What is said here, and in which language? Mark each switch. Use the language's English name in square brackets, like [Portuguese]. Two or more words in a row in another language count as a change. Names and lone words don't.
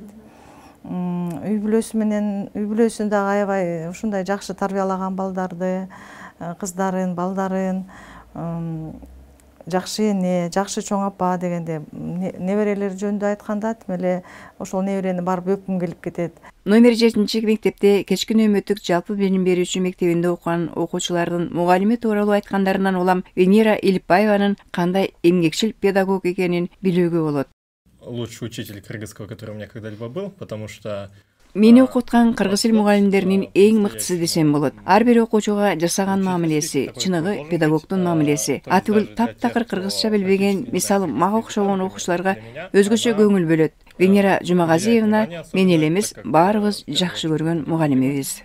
[Kyrgyz] Үй бүлөсүн дагы аябай ушундай жакшы тарбиялаган балдарды, кыздарын, балдарын, жакшы эне, жакшы чоң апа дегенде неберелер жөнүндө айтканда тим эле ошол неберени барып өпкүм келип кетет. Номер 7 мектепте кечки нөөмөттүк жалпы билим берүүчү мектебинде окуган окуучулардын мугалими тууралуу айткандарынан улам Венера Илипбаеванын кандай эмгекчил педагог экенин билүүгө болот. [Russian] Лучший учитель кыргызского, который у меня когда-либо был, потому что [Kyrgyz] Мени окуткан кыргыз тил мугалимдеринин эң мыктысы десем болот. Ар бир окуучуга жасаган мамилеси, чыныгы педагогдун мамилеси. Атыгыл таптакыр кыргызча билбеген, мисалы мага окшогон окуучуларга өзгөчө көңүл бөлөт. Венера Жумагазиевна мен эле эмес, баарыбыз жакшы көргөн мугалимибиз.